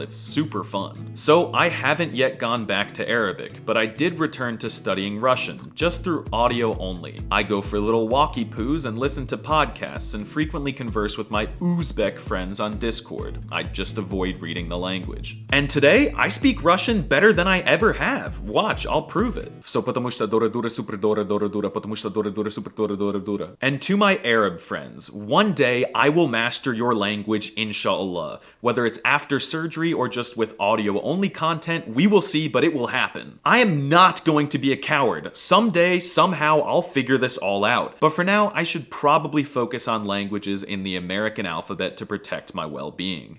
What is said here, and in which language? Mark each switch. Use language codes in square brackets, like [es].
[en] It's super fun. So I haven't yet gone back to Arabic, but I did return to studying Russian, just through audio only. I go for little walkie-poos and listen to podcasts and frequently converse with my Uzbek friends on Discord. I just avoid reading the language. And today, I speak Russian better than I ever have. Watch, I'll prove it. [ru] So потому что дора дура супер дора дора дура, потому что дора дура супер дора дора дура. [en] And to my Arab friends, one day I will master your language, inshallah. Whether it's after surgery or just with audio-only content, we will see, but it will happen. I am not going to be a coward. Someday, somehow, I'll figure this all out. But for now, I should probably focus on languages in the American alphabet to protect my well-being.